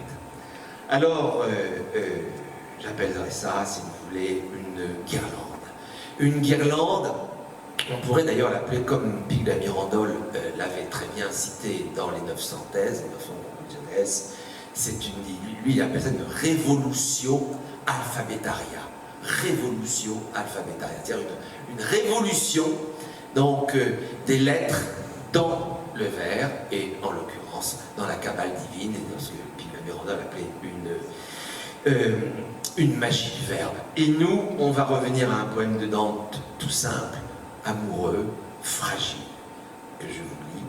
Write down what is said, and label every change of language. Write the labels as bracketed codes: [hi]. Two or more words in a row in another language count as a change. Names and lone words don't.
[fr] Alors, j'appellerais ça, si vous voulez, une guirlande. Une guirlande, on pourrait d'ailleurs l'appeler comme Pig de la Mirandole l'avait très bien cité dans les 900 thèses, les 900 conclusionnes. Lui, il appelle ça une [la] révolutio alphabetaria. Révolutio alphabetaria, [fr] c'est-à-dire une révolution donc, des lettres dans le vers, et en l'occurrence dans la Kabbale divine, et dans ce que Pig de la Mirandole appelait une magie du verbe. Et nous, on va revenir à un poème de Dante tout simple, amoureux, fragile, que je vous lis.